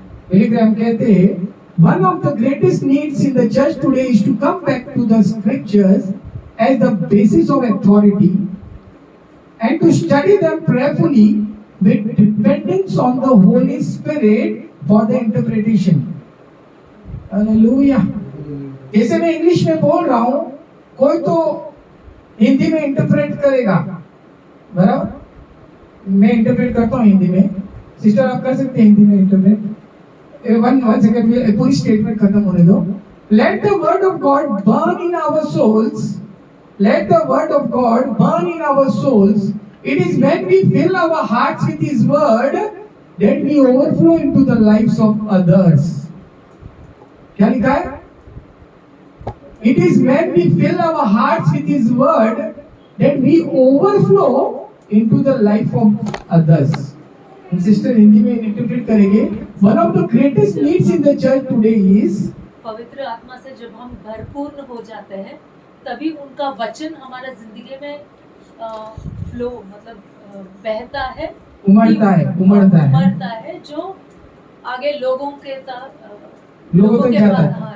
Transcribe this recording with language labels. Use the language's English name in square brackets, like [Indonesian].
[English] Billy Graham [Hindi] कहते हैं [English] one of the greatest needs in the church today is to come back to the scriptures as the basis of authority and to study them prayerfully with dependence on the Holy Spirit for the interpretation. Hallelujah. [Hindi] जैसे मैं English में बोल रहा हूँ, कोई तो हिंदी में interpret करेगा, बराबर? मैं इंटरप्रेट करता हूँ हिंदी में, सिस्टर आप कर सकते हैं हिंदी में इंटरप्रेट? [English] one second, [Hindi] पूरी स्टेटमेंट खत्म होने दो. [English] Let the word of God burn in our souls. Let the word of God burn in our souls. It is when we fill our hearts with His word that we overflow into the lives of others. [Hindi] क्या लिखा है? [English] It is when we fill our hearts with His word that we overflow into the life of others. [Hindi] Sister Hindi में interpret करेंगे. [English] One of the greatest needs in the church today is [Hindi] पवित्र आत्मा से जब हम भरपूर हो जाते हैं तभी उनका वचन हमारा जिंदगी में फ्लो मतलब बहता है, उमड़ता है जो आगे लोगों तक जाता है.